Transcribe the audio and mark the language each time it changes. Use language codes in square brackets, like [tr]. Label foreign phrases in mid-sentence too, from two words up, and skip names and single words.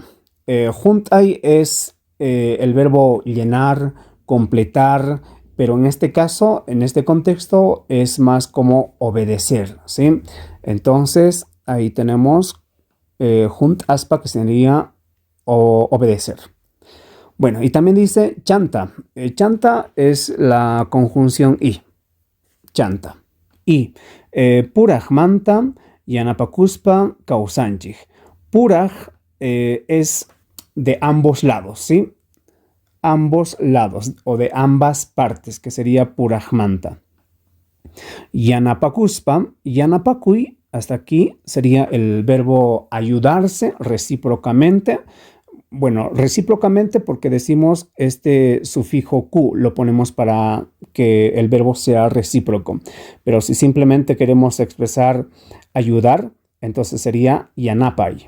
[es] Junt'ay es el verbo llenar, completar, pero en este caso, en este contexto, es más como obedecer, ¿sí? Entonces, ahí tenemos junt'aspa, que sería obedecer. Bueno, y también dice chanta. Chanta es la conjunción y. [qu] Chanta. Y purajmanta yanapakuspa kawsanchik. [es] Puraj es de ambos lados, ¿sí? Ambos lados o de ambas partes, que sería purajmanta. [qu] Yanapakuspa, yanapakui, [es] hasta aquí sería el verbo ayudarse recíprocamente. bueno, recíprocamente porque decimos este sufijo ku, lo ponemos para que el verbo sea recíproco. Pero si simplemente queremos expresar ayudar, entonces sería yanapai.